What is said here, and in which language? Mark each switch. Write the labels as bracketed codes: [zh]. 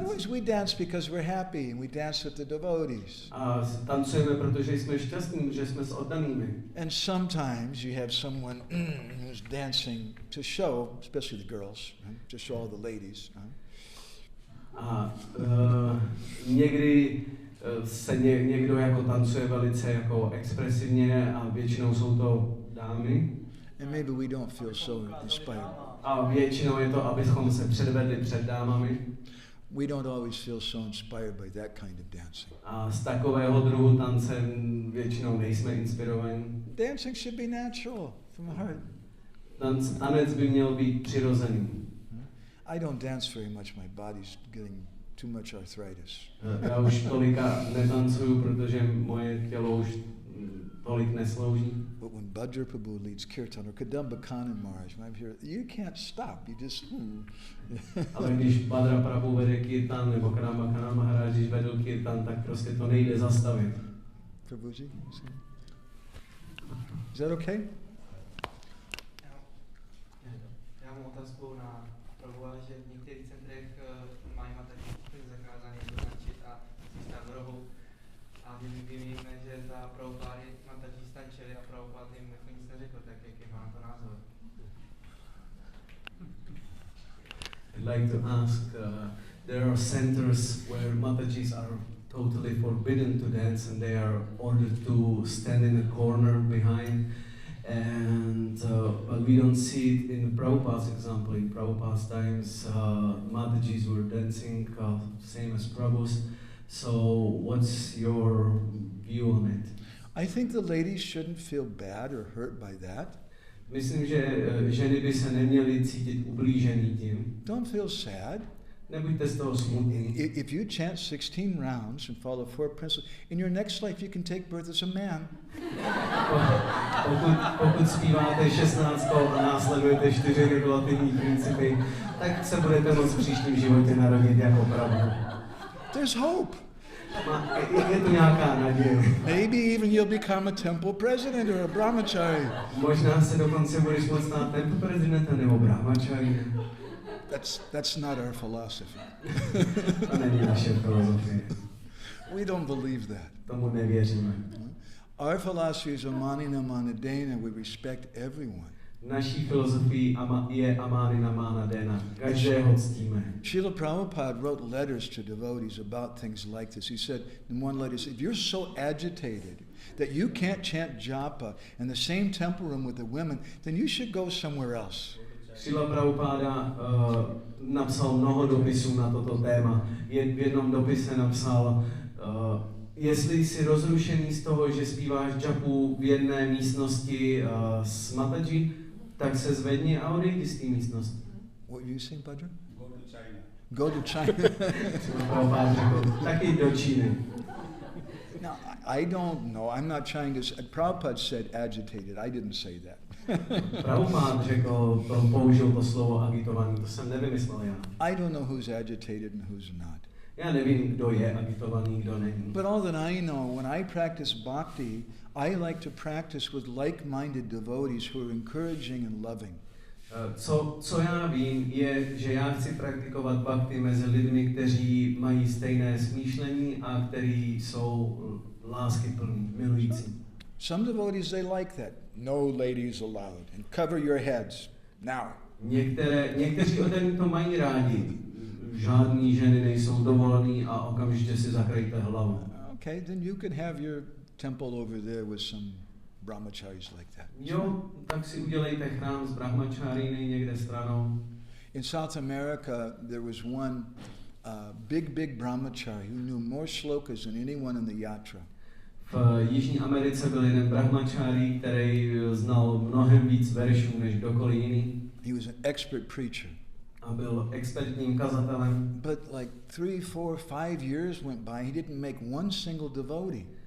[en] Otherwise we dance because we're happy and we dance with the devotees. [cs] A tancujeme, protože jsme šťastní, že jsme s oddanými. [en] And sometimes you have someone who's dancing to show, especially the girls, right? To show all the ladies. [cs] A někdy se někdo jako tancuje velice jako expresivně a většinou jsou to dámy. [en] And maybe we don't feel so inspired. [cs] A většinou je to, abychom se předvedli před dámami. [en] We don't always feel so inspired by that kind of dancing. [cs] A z takového druhu tance většinou nejsme inspirovaní. [en] Dancing should be natural from the heart. [cs] Tanec by měl být přirozený. [en] I don't dance very much. My body's getting too much arthritis. [cs] Já už tolika netancuju, protože moje tělo už tolik neslouží. [en] But when Bhadra Prabhu leads kirtan or Kadamba Kanan Maharaj, when I'm here, you can't stop. You just. [cs] Ale když Bhadra Prabhu vede kirtan nebo Kadamba Kanan Maharaj, když vedl kirtan, tak prostě to nejde zastavit. [en] Prabhuji, is that okay? [cs] Já mám otázku na Prabhu, že v některých centrech mají materiály zakázané doznačit a stát v rohu. A my víme, že za Prabhupády matači stačili a Prabhupád jim jako nic neřekl, tak jaký má to názor? [en] I'd like to ask, there are centers where Matajis are totally forbidden to dance and they are ordered to stand in a corner behind. And but we don't see it in Prabhupada's example. In Prabhupada's times, Matajis were dancing same as Prabhus. So what's your view on it? I think the ladies shouldn't feel bad or hurt by that. [cs] Myslím, že ženy by se neměly cítit ublížený tím. [en] Don't feel sad. [cs] Nebuďte z toho smutní. [en] If you chant 16 rounds and follow 4 principles, in your next life you can take birth as a man. [cs] Pokud zpíváte 16 a následujete 4 regulativní principy, tak se budete moct v příštím životě narodit jako Prabhu. [en] There's hope. [cs] Je to nějaká naděje. [en] Maybe even you'll become a temple president or a brahmachari. [cs] Možná se dokonce budeš moct stát temple prezidentem nebo brahmachari. [en] That's not our philosophy. [cs] To není naše filozofie. [en] We don't believe that. [cs] Tomu nevěříme. [en] Our philosophy is amanina manadena. We respect everyone. [cs] Naší filozofií je amanina manadena. Každého ctíme. [en] Srila Prabhupada wrote letters to devotees about things like this. He said in one letter, if you're so agitated that you can't chant japa in the same temple room with the women, then you should go somewhere else. [cs] Srila Prabhupada napsal mnoho dopisů na toto téma. V jednom dopise napsal, jestli jsi rozrušený z toho, že zpíváš japu v jedné místnosti s Mataji, tak se zvedni a odejdi z té místnosti. [en] What you saying, Bhadra? Go to China. Go to China. [cs] Srila Prabhupada řekl, taky do Číny. [en] No, I don't know. I'm not trying to. Prabhupada said agitated. I didn't say that. [cs] Prabhupada řekl, použil to slovo agitovaný, to jsem nevymyslel já. [en] I don't know who's agitated and who's not. [cs] Já nevím, kdo je agitovaný, kdo není. [en] But all that I know, when I practice bhakti, I like to practice with like-minded devotees who are encouraging and loving. [cs] Co já vím, je, že já chci praktikovat bhakti mezi lidmi, kteří mají stejné smýšlení a kteří jsou láskyplní, milující. [en] Some devotees, they like that. No ladies allowed. And cover your heads. Now. [cs] Někteří ode mě to mají rádi. žádný ženy nejsou dovolený a okamžitě si zakrejte hlavu. [en] Okay, then you can have your temple over there with some brahmacharis like that. [cs] Jo, tak si udělejte chrám z brahmačáriny někde stranou. [en] In South America, there was one big brahmachari who knew more shlokas than anyone in the yatra. [cs] V Jižní Americe byl jeden brahmačári, který znal mnohem víc veršů než kdokoliv jiný. [en] He was an expert preacher. [cs] A byl expertním kazatelem. [en] But like 3, 4, 5 years went by, he didn't make one single devotee.